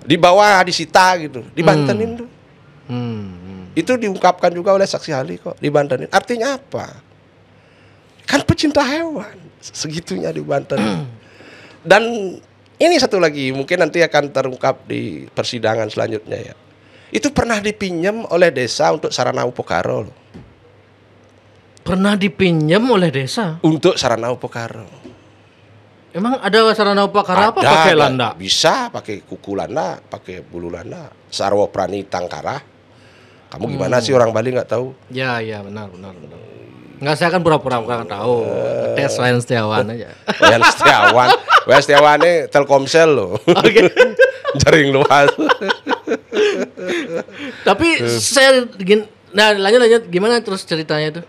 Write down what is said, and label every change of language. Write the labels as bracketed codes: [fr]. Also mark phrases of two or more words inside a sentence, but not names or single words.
[id] dibawa disita gitu dibantenin tuh itu diungkapkan juga oleh saksi ahli kok dibantenin artinya apa kan pecinta hewan segitunya dibantenin dan ini satu lagi mungkin nanti akan terungkap di persidangan selanjutnya ya itu pernah dipinjam oleh desa untuk sarana upokaro loh. Pernah dipinjam oleh desa. Untuk sarana upokaro. Emang ada sarana upakara apa pakai landak? Bisa pakai kuku landak, pakai bulu landak. Sarwa prani tangkara. Kamu gimana sih orang Bali nggak tahu? Ya, benar. Enggak, saya kan pura-pura nggak tahu. Tes Wayan Setiawan aja. Wayan Setiawan ini Telkomsel loh. Oke. Jaring luas. Tapi nah lanjut gimana terus ceritanya itu?